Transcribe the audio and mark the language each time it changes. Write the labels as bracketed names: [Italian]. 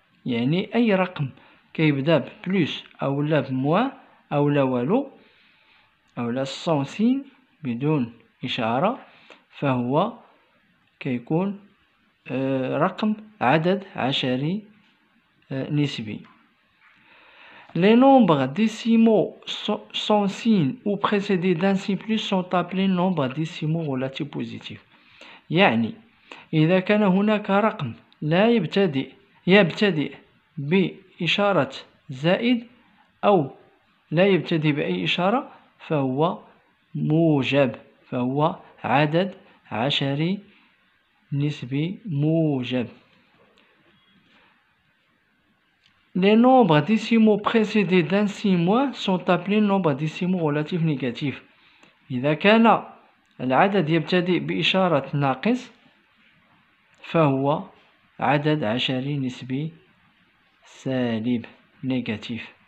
[Arabic] يعني أي رقم كيبدا ببلس أو لا بموان أو لا والو أو لا [French] sans signe [Arabic] بدون إشارة فهو كيكون رقم عدد عشري نسبي. [French] Les nombres décimaux sans signe ou précédés d'un signe plus sont appelés nombres décimaux relatifs positifs. [Arabic] يعني إذا كان هناك رقم لا يبتدئ بإشارة زائد أو لا يبتدئ بأي إشارة فهو موجب، فهو عدد عشري نسبي موجب. [French] Les nombres décimaux précédés d'un signe moins sont appelés nombres décimaux relatifs négatifs. [Arabic] إذا كان العدد يبتدئ بإشارة ناقص فهو عدد عشري نسبي سالب négatif.